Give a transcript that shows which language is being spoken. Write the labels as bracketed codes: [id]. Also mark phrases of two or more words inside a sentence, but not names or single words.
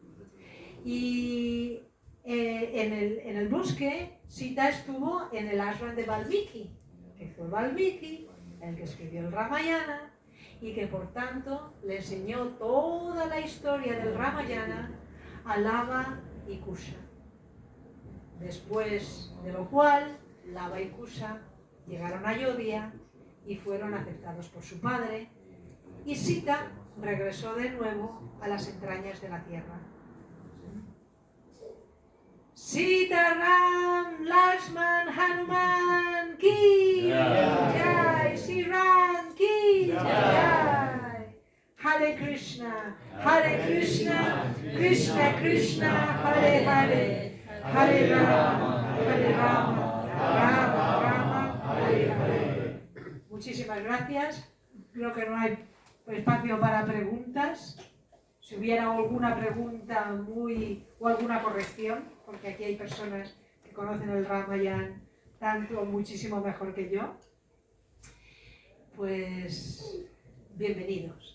[es] Y en el bosque Sita estuvo en el ashram de Valmiki, que fue Valmiki el que escribió el Ramayana, y que por tanto le enseñó toda la historia del Ramayana a Lava y Kusha. Después de lo cual, Lava y Kusha llegaron a Ayodhya y fueron aceptados por su padre, y Sita regresó de nuevo a las entrañas de la tierra. [hi] सीता, राम, लक्ष्मण, हनुमान, की जय, श्री राम, की जय. [sa] हरे कृष्ण, कृष्ण कृष्ण, हरे हरे, हरे राम, राम राम, हरे हरे. [es] Muchísimas gracias. Creo que no hay espacio para preguntas. Si hubiera alguna pregunta o alguna corrección, porque aquí hay personas que conocen el Ramayana tanto o muchísimo mejor que yo, pues bienvenidos.